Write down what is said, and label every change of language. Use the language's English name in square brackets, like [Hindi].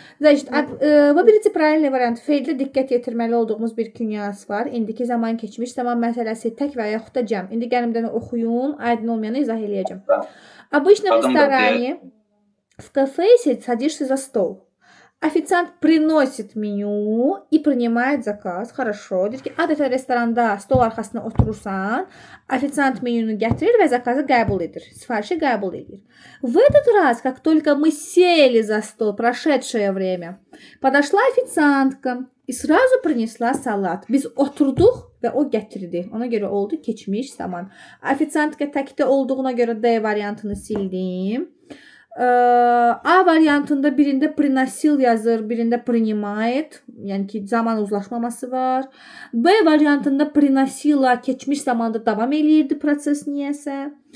[Russian] Значит, выберите правильный вариант. [Azerbaijani] Feildə diqqət yetirməli olduğumuz bir künyas var. İndiki zaman, keçmiş zaman məsələsi tək və yaxud da cəm. İndi gəlin oxuyun, aydın olmayanı izah eləyəcəm. [Russian] Обычно в ресторане, в кафе садишься за стол. Официант приносит меню и принимает заказ. Хорошо. [Azerbaijani] Deyir ki, adətən restoranda stol arxasına oturursan, официант menunu gətirir və zakazı qəbul edir. Sifarişi qəbul edir. [Russian] В этот раз, как только мы сели за стол, прошедшее время, подошла официантка и сразу принесла салат. [Azerbaijani] Biz oturduq və o gətirdi. Ona görə oldu keçmiş zaman. Официантка təkdə olduğuna görə D variantını sildim. A variantında birində приносил yazır, birində принимает, yəni ki, zaman uzlaşmaması var. B variantında приносила keçmiş zamanda davam eləyirdi proses niyəsə.